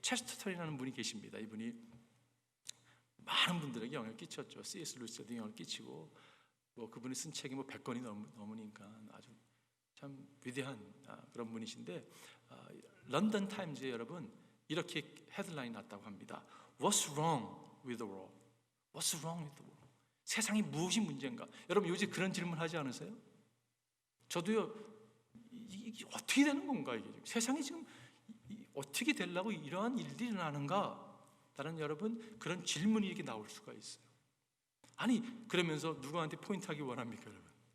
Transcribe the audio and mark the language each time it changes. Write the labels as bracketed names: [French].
[Korean] 체스터턴이라는 분이 계십니다. 이분이 많은 분들에게 영향을 끼쳤죠. C.S. 루이스도 영향을 끼치고, 그분이 쓴 책이 100권이 넘으니까 아주 참 위대한 그런 분이신데, 런던 타임즈에 여러분 이렇게 헤드라인이 났다고 합니다. [English] What's wrong with the world? What's wrong with the world? [Korean] 세상이 무엇이 문제인가? 여러분 요즘 그런 질문 하지 않으세요? 저도요, 이게 어떻게 되는 건가? 이게 세상이 지금 어떻게 되려고 이러한 일들이 일어나는가? 다른 여러분 그런 질문이 이렇게 나올 수가 있어요. 아니, 그러면서 누구한테 포인트하기 원합니까, 여러분?